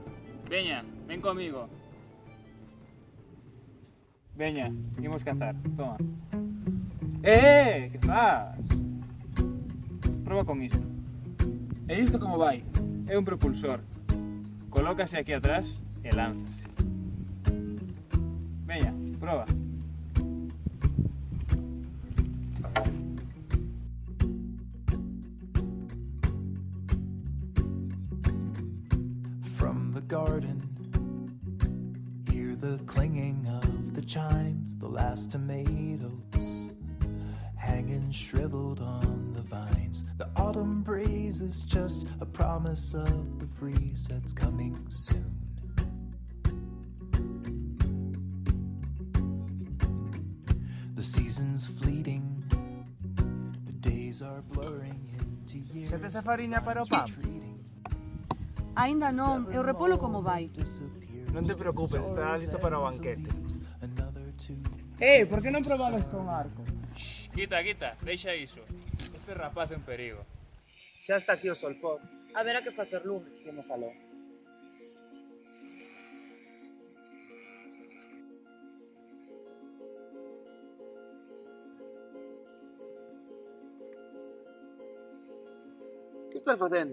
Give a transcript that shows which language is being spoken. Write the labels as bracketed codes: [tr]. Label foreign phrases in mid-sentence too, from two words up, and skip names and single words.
[gl] Veña, ven comigo. Veña, imos cazar, toma. Que faz? Proba con isto. E isto como vai? É un propulsor. Colócase aquí atrás e lánzase. Veña, proba. [en] From the garden, hear the clinging of the chimes, the last tomatoes hanging shriveled on the vines. The autumn breeze is just a promise of the freeze that's coming soon. The season's fleeting, the days are blurring into years. [gl] Sete esa fariña para o pan? [en] Retreating. [gl] Aínda non, e o repolo como vai? [en] Disappears. [gl] Non te preocupes, estará listo para o banquete. [en] Another two. [gl] Por que non probades con arco? Shh, quita, deixa iso. Este rapaz é un perigo. Xa está aquí o solpor. Haberá que facer lume. Temos aló. Que estás facendo?